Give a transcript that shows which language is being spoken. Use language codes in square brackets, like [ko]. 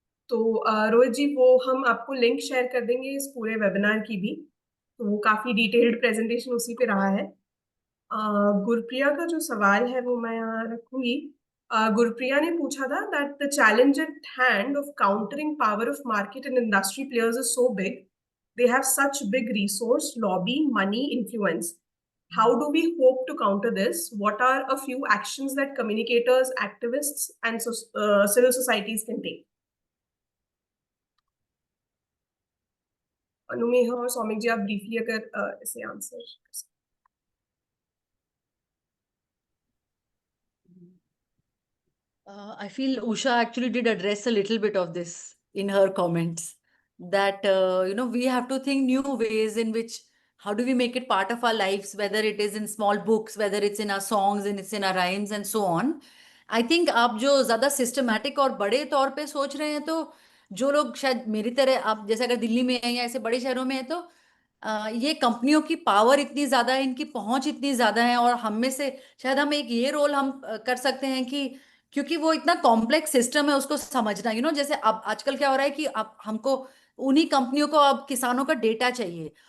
[hi] तो रोहित जी, वो हम आपको लिंक शेयर कर देंगे इस पूरे वेबिनार की भी, तो वो काफी डिटेल्ड प्रेजेंटेशन उसी पे रहा है। गुरप्रिया का जो सवाल है वो मैं यहाँ रखूंगी। गुरप्रिया ने पूछा था [en] That the challenge at hand of countering power of market and industry players is so big, they have such big resource, lobby, money, influence. How do we hope to counter this? What are a few actions that communicators, activists, and civil societies can take? [hi] Anumeha और सौमिक जी, आप briefly अगर इसे answer कर सकते। [en] I feel Usha actually did address a little bit of this in her comments, that we have to think new ways in which, how do we make it part of our lives, whether it is in small books, whether it's in our songs, and it's in our rhymes and so on. I think [hi] आप जो ज्यादा systematic और बड़े तौर पे सोच रहे हैं, तो जो लोग शायद मेरी तरह, आप जैसे अगर दिल्ली में हैं या ऐसे बड़े शहरों में है, तो ये कंपनियों की पावर इतनी ज्यादा है, इनकी पहुंच इतनी ज्यादा है, और हम में से शायद हम एक ये रोल हम कर सकते हैं कि, क्योंकि वो इतना कॉम्प्लेक्स सिस्टम है उसको समझना, जैसे अब आजकल क्या हो रहा है कि अब हमको उन्हीं कंपनियों को अब किसानों का डेटा चाहिए।